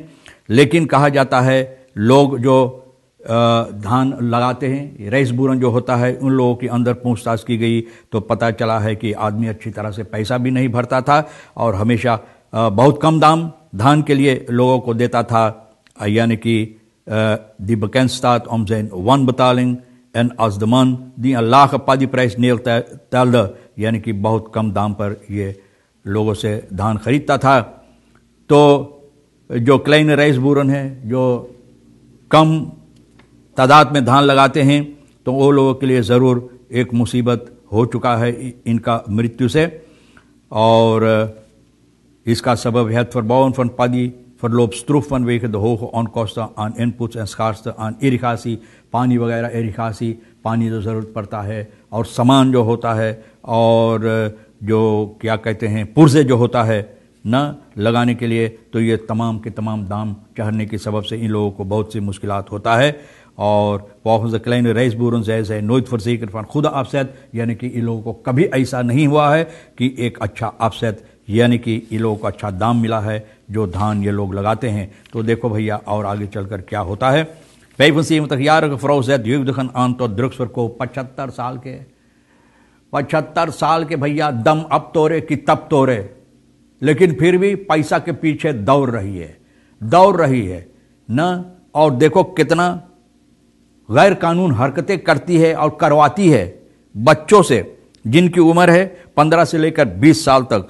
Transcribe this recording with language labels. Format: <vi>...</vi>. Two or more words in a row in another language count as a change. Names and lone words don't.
<hns>लेकिन कहा जाता है लोग जो धान लगाते हैं</hns> <nl>rijst boeren</nl> <hns>जो होता है उन लोगों के अंदर पूछताछ की गई तो पता चला है कि आदमी अच्छी तरह से पैसा भी नहीं भरता था और हमेशा बहुत कम दाम धान के लिए लोगों को देता था। यानी कि</hns> <nl>die bekend staat om zijn wanbetaling en als de man die een lage paddiprijs neertelde,</nl> <hns>यानी कि बहुत कम दाम पर ये लोगों से धान खरीदता था। तो जो</hns> <nl>kleine rijst boeren</nl> <hns>है जो कम तादाद में धान लगाते हैं, तो वो लोगों के लिए ज़रूर एक मुसीबत हो चुका है इनका मृत्यु से। और इसका सबब</hns> <nl>het verbouwen van paddy verloopt stroef vanwege de hoge onkosten aan inputs en schaarste aan irrigatie,</nl> <hns>पानी वगैरह इरिगासी, पानी तो ज़रूरत पड़ता है और सामान जो होता है और जो क्या कहते हैं पुर्जे जो होता है ना लगाने के लिए, तो ये तमाम के तमाम दाम चढ़ने के सबब से इन लोगों को बहुत सी मुश्किलात होता है।</hns> <nl>और volgens de kleine reisboeren zijn zij nooit verzekerd van goede afzet,</nl> <hns>यानी कि इन लोगों को कभी ऐसा नहीं हुआ है कि एक अच्छा afzet यानी कि इन लोगों को अच्छा दाम मिला है जो धान ये लोग लगाते हैं। तो देखो भैया और आगे चलकर क्या होता है।</hns> <nl>75-jarige vrouw zet jeugdigen aan tot drugsverkoop,</nl> <hns>75 साल के 75 साल के भैया दम अब तोड़े कि तब तोड़े, लेकिन फिर भी पैसा के पीछे दौड़ रही है। न, और देखो कितना गैर कानून हरकतें करती है और करवाती है बच्चों से जिनकी उम्र है 15 से लेकर 20 साल तक।</hns>